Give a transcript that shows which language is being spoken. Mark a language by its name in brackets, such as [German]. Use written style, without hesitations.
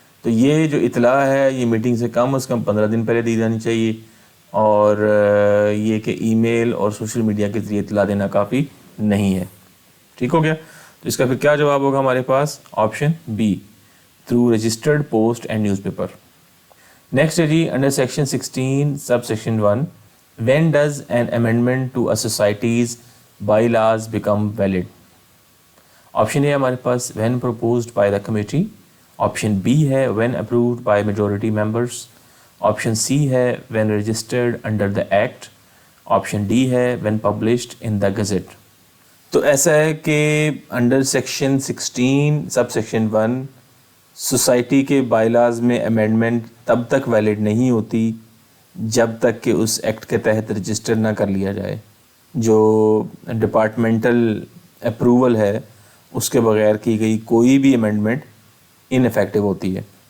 [Urdu] تو یہ جو اطلاع ہے یہ میٹنگ سے کم از کم 15 دن پہلے دی جانی چاہیے، اور یہ کہ ای میل اور سوشل میڈیا کے ذریعے اطلاع دینا کافی نہیں ہے. ٹھیک ہو گیا؟ تو اس کا پھر کیا جواب ہوگا ہمارے پاس؟ Option B, [English] Through registered post and newspaper. Next ہے جی under section 16 sub section 1، when does an amendment to a society's bylaws become valid؟ Option A [Urdu] ہمارے پاس [English] when proposed by the committee، option B ہے when approved by majority members، option C ہے when registered under the act، option D ہے when published in the gazette. [Urdu] تو ایسا ہے کہ under section 16 sub section 1 society کے by laws میں amendment تب تک ویلڈ نہیں ہوتی جب تک کہ اس ایکٹ کے تحت رجسٹر نہ کر لیا جائے. جو ڈپارٹمنٹل اپروول ہے اس کے بغیر کی گئی کوئی بھی امینڈمنٹ ان افیکٹو ہوتی ہے.